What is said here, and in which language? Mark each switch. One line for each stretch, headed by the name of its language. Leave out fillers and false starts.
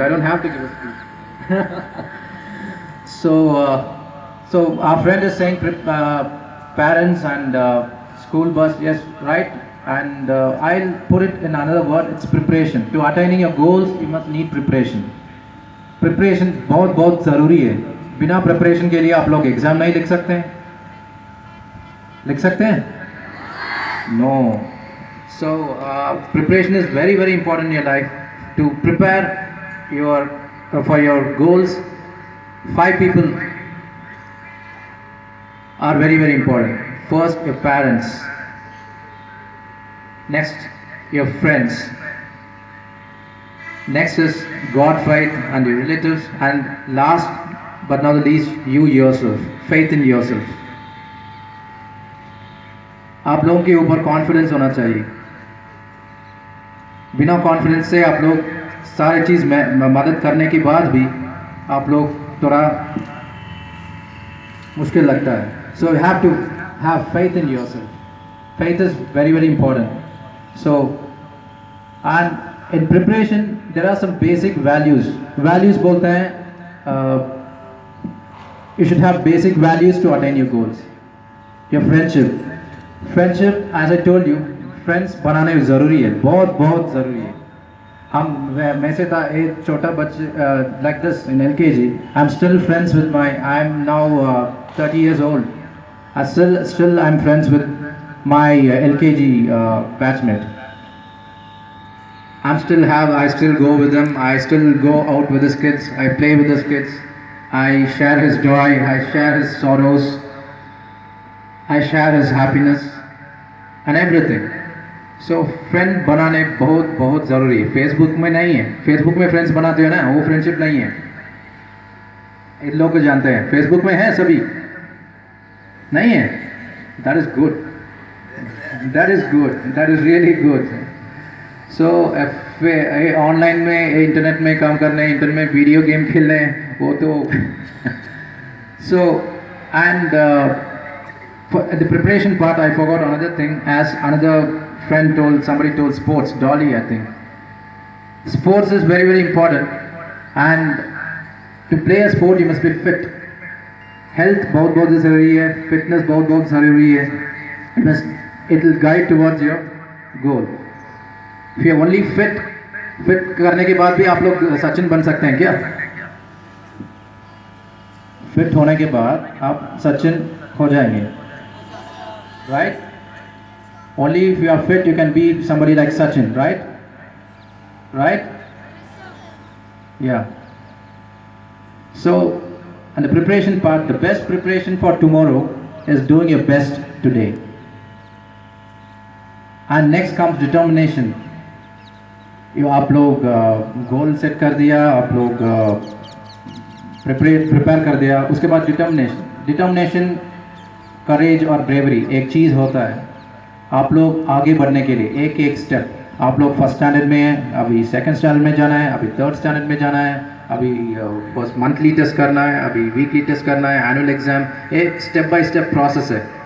English: I don't have to give a speech. So our friend is saying parents and school bus. Yes, right. And I'll put it in another word. It's preparation. To attaining your goals, you must need preparation.
Hindi: Preparation बहुत ज़रूरी है. बिना preparation के लिए आप लोग exam नहीं लिख सकते हैं? लिख सकते हैं? No.
English: So preparation is very important in your life. To prepare for your goals, 5 people are very important. First, your parents. Next, your friends. Next is God, faith, and your relatives. And last but not the least, you yourself. Faith in yourself.
Hindi: आप लोगों के ऊपर confidence होना चाहिए. बिना confidence से आप लोग सारी चीज़ में मदद करने के बाद भी आप लोग थोड़ा मुश्किल लगता है.
English: So you have to have faith in yourself. Faith is very important. So, and in preparation there are some basic values. Values
Hindi: बोलते हैं
English: you should have basic values to attain your goals. Your friendship, as I told you, friends
Hindi: बनाने ज़रूरी है. बहुत ज़रूरी है. मैं से था एक छोटा बच्चे
English: like this in LKG. I'm still friends with I'm now 30 years old. Still I'm friends with my LKG batchmate. I still go with them. I still go out with his kids. I play with his kids. I share his joy. I share his sorrows. I share his happiness and everything.
Hindi: So friend बनाने बहुत ज़रूरी है. Facebook में नहीं है. Facebook में friends बनाते हो ना, वो friendship नहीं है. इन लोग को जानते हैं. Facebook में है सभी? नहीं है.
English: That is good. That is really good.
Hindi: So online में इंटरनेट में काम करने, इंटरनेट में वीडियो गेम खेलने, वो तो
English: so and for the preparation part I forgot another thing. As another friend somebody told sports, Dolly I think. Sports is very important, and to play a sport you must be fit.
Hindi: Health बहुत ज़रूरी है. Fitness बहुत ज़रूरी है.
English: It will guide towards your goal. If you are only fit
Hindi: करने के बाद भी आप लोग सचिन बन सकते हैं क्या? फिट होने के बाद आप सचिन हो जाएंगे.
English: Right? Only if you are fit you can be somebody like Sachin, right? Yeah. So, and the preparation part, the best preparation for tomorrow is doing your best today. And next comes determination.
Hindi: आप लोग goal set कर दिया, आप लोग prepare कर दिया, उसके बाद डिटर्मिनेशन करेज और ब्रेवरी एक चीज़ होता है। आप लोग आगे बढ़ने के लिए एक एक स्टेप, आप लोग फर्स्ट स्टैंडर्ड में हैं, अभी सेकंड स्टैंडर्ड में जाना है, अभी थर्ड स्टैंडर्ड में जाना है, अभी बस मंथली टेस्ट करना है, अभी वीकली टेस्ट करना है, एनुअल एग्जाम, एक स्टेप बाय स्टेप प्रोसेस है।